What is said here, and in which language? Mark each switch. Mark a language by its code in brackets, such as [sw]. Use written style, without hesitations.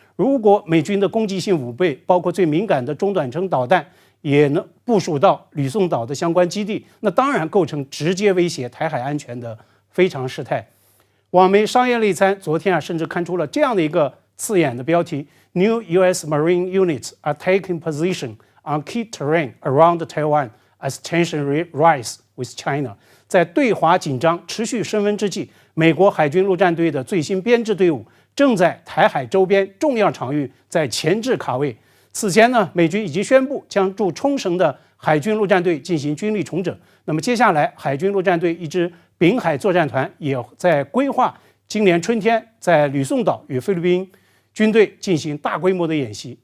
[zh] 如果美军的攻击性武备，包括最敏感的中短程导弹，也能部署到吕宋岛的相关基地，那当然构成直接威胁台海安全的非常事态。网媒商业内参昨天甚至刊出了这样的一个刺眼的标题 ： [en] New U.S. Marine units are taking position on key terrain around Taiwan as tension rise with China。 [zh] 在对华紧张持续升温之际，美国海军陆战队的最新编制队伍正在台海周边重要场域在前置卡位。此前呢，美军已经宣布将驻冲绳的海军陆战队进行军力重整。那么接下来，海军陆战队一支滨海作战团也在规划今年春天在吕宋岛与菲律宾军队进行大规模的演习。